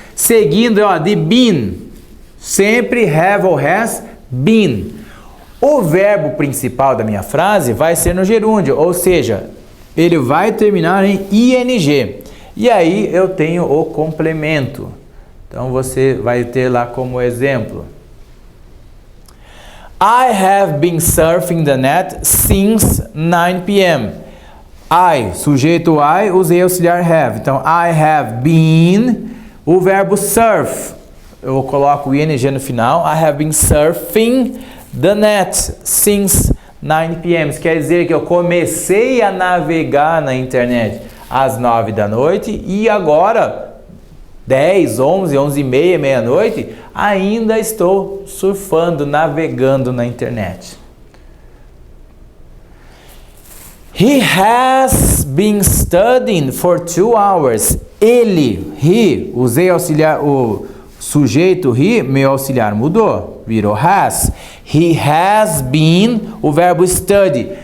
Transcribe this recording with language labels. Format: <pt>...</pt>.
<pt>Seguindo, ó, de been. Sempre have ou has, been. O verbo principal da minha frase vai ser no gerúndio, ou seja, ele vai terminar em ing. E aí eu tenho o complemento. Então você vai ter lá como exemplo.</pt> <en>I have been surfing the net since 9 p.m.</en> <pt>I, sujeito I, usei auxiliar have. Então,</pt> <en>I have been,</en> <pt>o verbo surf, eu coloco o ing no final.</pt> <en>I have been surfing the net since 9 p.m.</en> <pt>Isso quer dizer que eu comecei a navegar na internet às 9 da noite e agora, 10, 11, 11h30, meia-noite, ainda estou surfando, navegando na internet.</pt> <en>He has been studying for 2 hours.</en> <pt>Ele, he, usei auxiliar, o sujeito he, meu auxiliar mudou, virou has.</pt> <en>He has been,</en> <pt>o verbo</pt> <en>study.</en>